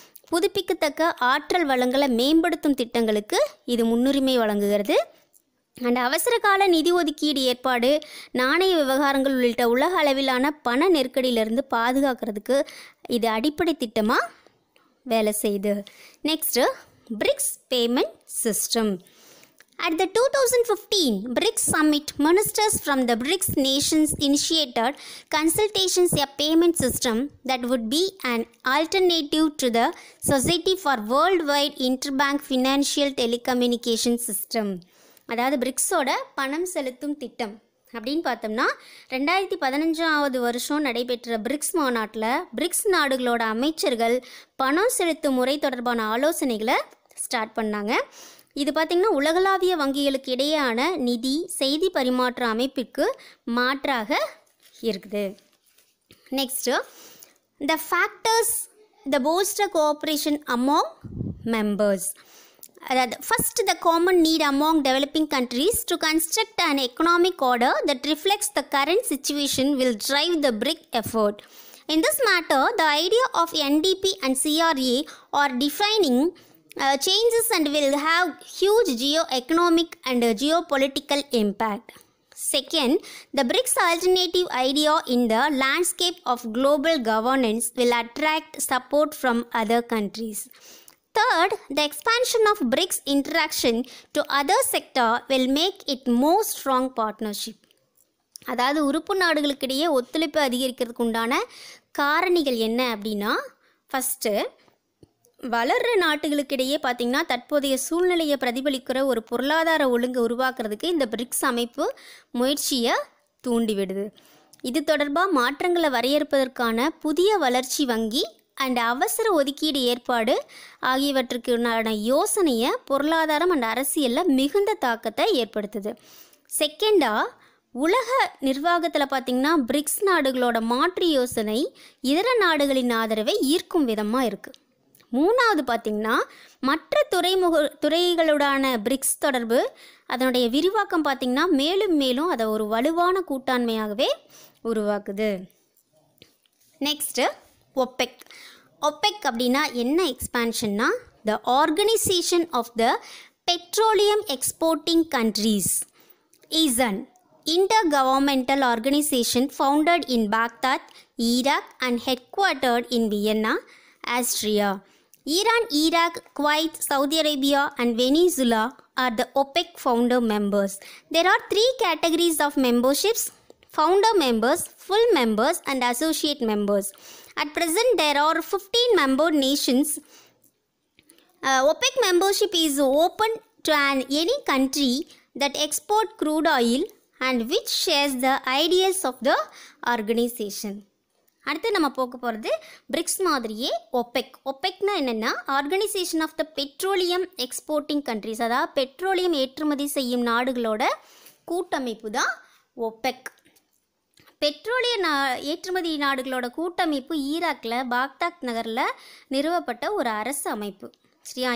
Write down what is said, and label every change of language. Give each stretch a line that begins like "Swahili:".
Tamil: புதுப்பிக்கத்தக்க ஆற்றல் வளங்களை மேம்படுத்தும் திட்டங்களுக்கு இது முன்னுரிமை வழங்குகிறது. அண்ட் அவசர கால நிதி ஒதுக்கீடு ஏற்பாடு, நாணய விவகாரங்கள் உள்ளிட்ட உலக அளவிலான பண நெருக்கடியிலிருந்து பாதுகாக்கிறதுக்கு இது அடிப்படை திட்டமாக வேலை செய்யுது. Next BRICS payment system.
English: At the 2015 BRICS Summit, ministers from the BRICS nations initiated consultations a payment system that would be an alternative to the Society for Worldwide Interbank Financial Telecommunication System.
Tamil: அதாவது பிரிக்ஸோட பணம் செலுத்தும் திட்டம் அப்படின்னு பார்த்தோம்னா 2015 நடைபெற்ற BRICS மாநாட்டில் BRICS நாடுகளோட அமைச்சர்கள் பணம் செலுத்தும் முறை தொடர்பான ஆலோசனைகளை ஸ்டார்ட் பண்ணாங்க. இது பார்த்திங்கன்னா உலகளாவிய வங்கிகளுக்கு இடையேயான நிதி செய்தி பரிமாற்ற அமைப்பிற்கு மாற்றாக இருக்குது.
English: Next the factors the foster cooperation among members. அதாவது first the common need among developing countries to construct an economic order that reflects the current situation will drive the BRIC effort. In this matter, the idea of NDP and CRA are defining changes and will have huge geo-economic and geopolitical impact. Second, the BRICS alternative idea in the landscape of global governance will attract support from other countries. Third, the expansion of BRICS interaction to other sector will make it more strong partnership.
Tamil: அதாவது உறுப்பு நாடுகளுக்கிடையே ஒத்துழைப்பு அதிகரிக்கிறதுக்கு உண்டான காரணிகள் என்ன அப்படின்னா, first வளர்கிற நாட்டுகளுக்கிடையே பார்த்திங்கன்னா தற்போதைய சூழ்நிலையை பிரதிபலிக்கிற ஒரு பொருளாதார ஒழுங்கை உருவாக்குறதுக்கு இந்த பிரிக்ஸ் அமைப்பு முயற்சியை தூண்டிவிடுது. இது தொடர்பாக மாற்றங்களை வரையறுப்பதற்கான புதிய வளர்ச்சி வங்கி அண்ட் அவசர ஒதுக்கீடு ஏற்பாடு ஆகியவற்றுக்குண்டான யோசனையை பொருளாதாரம் அண்ட் அரசியலில் மிகுந்த தாக்கத்தை ஏற்படுத்துது. செகண்டாக உலக நிர்வாகத்தில் பார்த்திங்கன்னா பிரிக்ஸ் நாடுகளோட மாற்று யோசனை இதர நாடுகளின் ஆதரவை ஈர்க்கும் விதமாக இருக்குது. மூணாவது பார்த்திங்கன்னா மற்ற துறைகளுடான பிரிக்ஸ் தொடர்பு அதனுடைய விரிவாக்கம் பார்த்திங்கன்னா மேலும் மேலும் அதை ஒரு வலுவான கூட்டாண்மையாகவே உருவாக்குது.
English: Next OPEC. OPEC
Tamil: அப்படின்னா என்ன
English: எக்ஸ்பான்ஷன்னா, the organization of the petroleum exporting countries is an intergovernmental organization founded in Baghdad, Iraq and headquartered in Vienna, Austria. Iran, Iraq, Kuwait, Saudi Arabia and Venezuela are the OPEC founder members. There are 3 categories of memberships: founder members, full members and associate members. At present there are 15 member nations. OPEC membership is open to any country that export crude oil and which shares the ideas of the organization.
Tamil: அடுத்து நம்ம போக போகிறது BRICS மாதிரியே OPEC. ஒப்பெக்னா என்னென்னா, organisation of the petroleum exporting countries, அதாவது petroleum ஏற்றுமதி செய்யும் நாடுகளோட கூட்டமைப்பு தான் ஒப்பெக். பெட்ரோலிய ஏற்றுமதி நாடுகளோட கூட்டமைப்பு ஈராக்கில் பாக்தாத் நகரில் நிறுவப்பட்ட ஒரு அரசு அமைப்பு. சரியா?